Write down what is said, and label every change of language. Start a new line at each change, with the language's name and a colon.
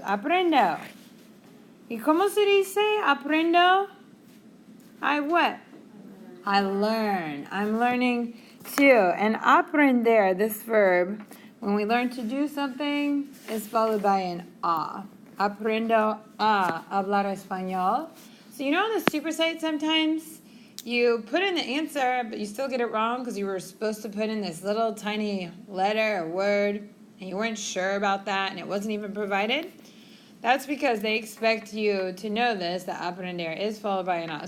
Spanish: Aprendo. ¿Y cómo se dice aprendo?
English: I what? I learn. I'm learning too. And aprender, this verb, when we learn to do something, is followed by an a.
Spanish: Aprendo a hablar español.
English: So you know on the super site sometimes you put in the answer, but you still get it wrong because you were supposed to put in this little tiny letter or word, and you weren't sure about that, and it wasn't even provided. That's because they expect you to know this, that aprender is followed by an a.